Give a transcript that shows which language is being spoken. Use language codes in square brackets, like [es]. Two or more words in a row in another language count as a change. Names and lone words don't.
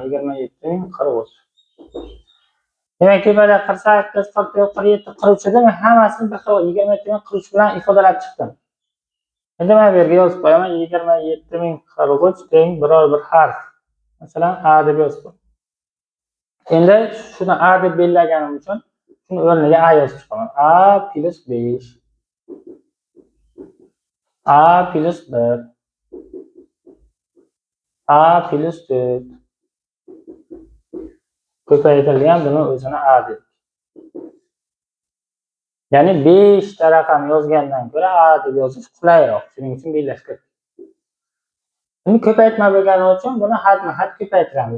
[uz] 27043. Demak, tepada 48, 44, 47, 43 edi. Men hammasini bir xil 27043 bilan ifodalab chiqdim. Endi men bu yerga yozib qo'yaman. 27043 teng biror bir harf. Masalan, A deb yozib qo'yaman. Endi shuni A deb belgilaganim uchun shuni o'rniga A yozib chiqaman. A plus 5. A plus 1. A plus 4. Ko'paytirilgan buni o'zini A deb. Ya'ni 5 ta raqam yozgandan ko'ra A deb yozish qulayroq. Shuning uchun belgilashgan. Endi ko'paytma bo'lgani uchun buni hadma-had ko'paytiramiz.